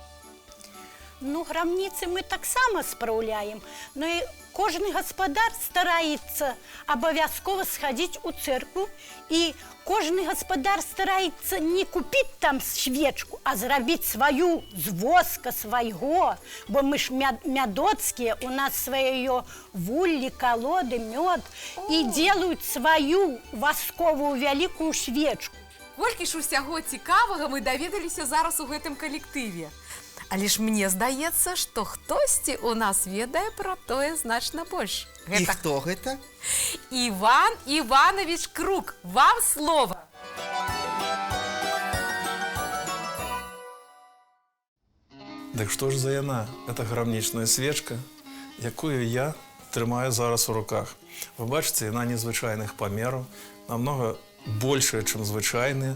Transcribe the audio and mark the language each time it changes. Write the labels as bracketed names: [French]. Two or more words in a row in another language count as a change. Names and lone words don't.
[Belarusian] Ну, грамніцы мы таксама спраўляем, но і кожны гаспадар стараецца абавязкова схадзіць у цэркву, і кожны гаспадар стараецца не купіць там свечку, а зрабіць сваю з воска свайго, бо мы ж мядоцкія, у нас сваё вуллі, калоды, мёд, і делаюць сваю васковую вялікую свечку. Колькі ж усяго цікавага мы даведаліся зараз у гэтым калектыве. Але ж мне здаецца, што хтосьці у нас ведае пра тое значна больш. [Russian] И кто это? Иван Иванович Крук, вам слово. [Belarusian] Дык што ж за яна? Это грамнічная свечка, якую я трымаю зараз у руках. Вы бачыце, яна незвычайных памераў, намного большая, чым звычайная.